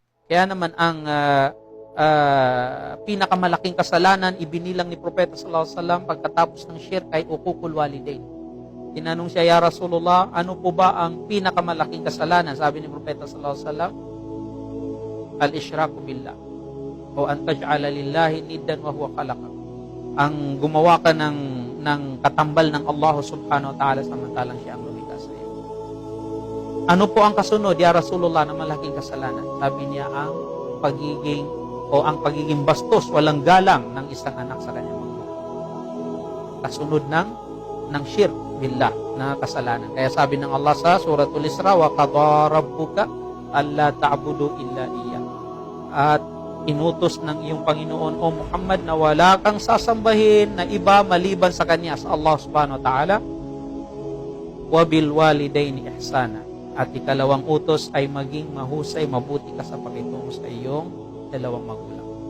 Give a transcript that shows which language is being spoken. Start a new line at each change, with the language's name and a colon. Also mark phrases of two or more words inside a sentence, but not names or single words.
Filipino: Kaya naman ang pinakamalaking kasalanan ibinilang ni Propeta
Arabic: صلى الله عليه وسلم
Filipino: pagkatapos ng shirk ay
Arabic: عقوق الوالدين.
Filipino: Tinanong siya,
Arabic: "يا رسول الله,
Filipino: ano po ba ang pinakamalaking kasalanan?" Sabi ni Propeta
Arabic: صلى الله عليه وسلم, "الإشراك بالله, o أن تجعل لله ندا وهو خلقك."
Filipino: Ang gumawa ka ng katambal ng
Arabic: الله سبحانه وتعالى
Filipino: samantalang siya ang lumikha sa iyo. Ano po ang kasunod,
Arabic: يا رسول الله,
Filipino: na malaking kasalanan? Sabi niya, ang pagiging bastos, walang galang ng isang anak sa kanyang magulang. Kasunod ng
Arabic: شرك بالله
Filipino: na kasalanan. Kaya sabi ng Allah sa Suratul Isra,
Arabic: "وقضى ربك ألا تعبدوا إلا إياه."
Filipino: At inutos ng iyong Panginoon, o Muhammad, na wala kang sasambahin na iba maliban sa Kanya, sa
Arabic: الله سبحانه وتعالى. "وبالوالدين إحسانا."
Filipino: At ikalawang utos ay maging mahusay, mabuti ka sa pakitungo sa iyong dalawang magulang.